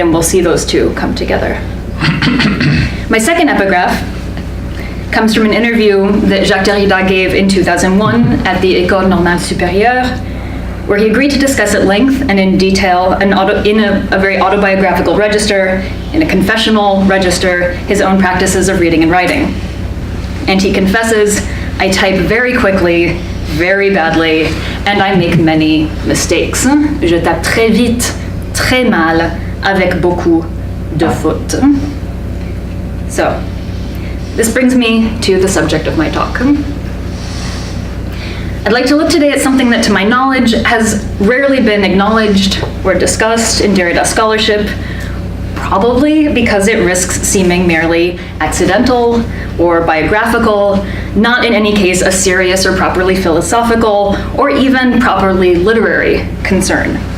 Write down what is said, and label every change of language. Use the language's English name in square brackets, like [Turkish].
[English] And we'll see those two come together. My second epigraph comes from an interview that Jacques Derrida gave in 2001 at the École Normale Supérieure, where he agreed to discuss at length and in detail in a very autobiographical register, in a confessional register, his own practices of reading and writing. And he confesses, I type very quickly, very badly, and I make many mistakes. [French] Je tape très vite, très mal, avec beaucoup de fautes. [English] So, this brings me to the subject of my talk. I'd like to look today at something that, to my knowledge, has rarely been acknowledged or discussed in Derrida scholarship, probably because it risks seeming merely accidental or biographical, not in any case a serious or properly philosophical or even properly literary concern.